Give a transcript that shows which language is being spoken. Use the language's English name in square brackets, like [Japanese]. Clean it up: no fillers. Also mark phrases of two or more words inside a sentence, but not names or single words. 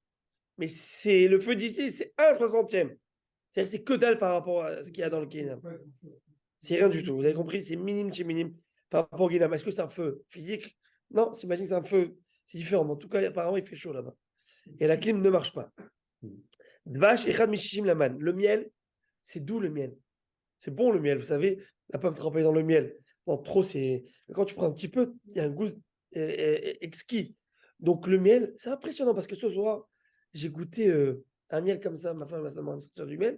[French] Mais le feu d'ici, c'est 1/60. C'est-à-dire que c'est que dalle par rapport à ce qu'il y a dans le Gehinam. C'est rien du tout. Vous avez compris? C'est minime chez minime par rapport au Guinam. Est-ce que c'est un feu physique? Non, s'imagine que c'est un feu. C'est différent. Mais en tout cas, apparemment, il fait chaud là-bas. Et la clim ne marche pas. [Hebrew] דבש אחד משישים למן. [French] Le miel, c'est doux le miel. C'est bon le miel. Vous savez, la pomme trempée dans le miel. Bon, trop, c'est. Quand tu prends un petit peu, il y a un goût exquis. Donc le miel, c'est impressionnant parce que ce soir, j'ai goûté un miel comme ça. Ma femme m'a demandé de sortir du miel.